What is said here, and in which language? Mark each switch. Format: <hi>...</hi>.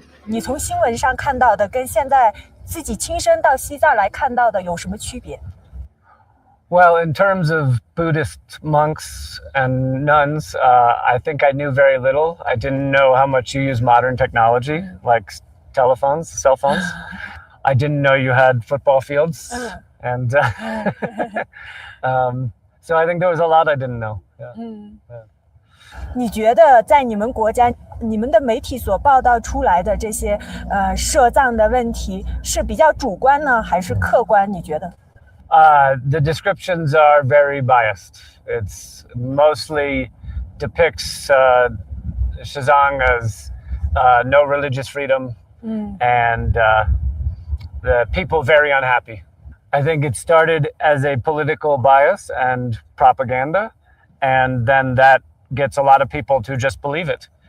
<zh>你从新闻上看到的跟现在自己亲身到西藏来看到的有什么区别？</zh> <en>Well, in terms of Buddhist monks and nuns, I think I knew very little. I didn't know how much you use modern technology, like telephones, cell phones. I didn't know you had football fields. And so I think there was a lot I didn't know. Yeah.</en> <zh>你觉得在你们国家，你们的媒体所报道出来的这些摄葬的问题是比较主观呢，还是客观？你觉得？</zh> <en>The descriptions are very biased. It's mostly depicts Shizang as no religious freedom and the people very unhappy. I think it started as a political bias and propaganda, and then that gets a lot of people to just believe it.</en>